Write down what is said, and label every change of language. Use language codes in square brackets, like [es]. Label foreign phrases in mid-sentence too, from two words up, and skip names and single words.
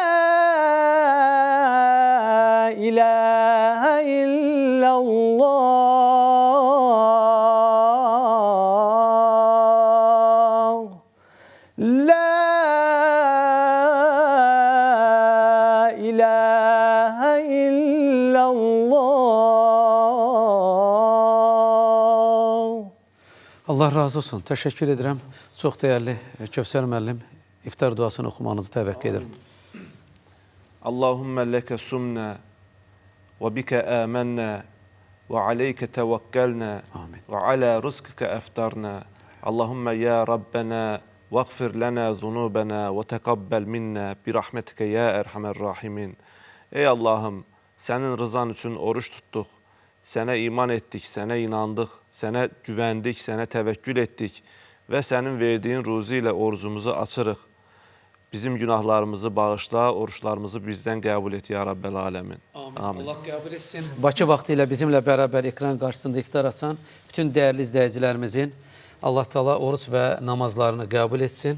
[ar] إله إلا الله لا إله إلا الله. [tr] Allah razı olsun. Teşekkür ederim. Çok değerli Kövser müəllim, iftar duasını okumanızı təvəqqə ederim. [ar] اللهم لك صمنا وبك آمنا وعليك توكلنا وعلى رزقك أفطرنا. اللهم يا ربنا اغفر لنا ذنوبنا وتقبل منا برحمتك يا أرحم الراحمين. [tr] Ey Allah'ım, senin rızan için oruç tuttuk. [az] Sənə iman etdik, sənə inandık, sənə güvəndik, sənə təvəkkül etdik və sənin verdiyin ruzi ilə orucumuzu açırıq. Bizim günahlarımızı bağışla, oruçlarımızı bizdən qəbul et [ar] يا رب العالمين. [az] Amin. Allah qəbul etsin. Bakı vaxtı ilə bizimlə bərabər ekran qarşısında iftar açan bütün dəyərli izləyicilərimizin Allah Teala oruç və namazlarını qəbul etsin.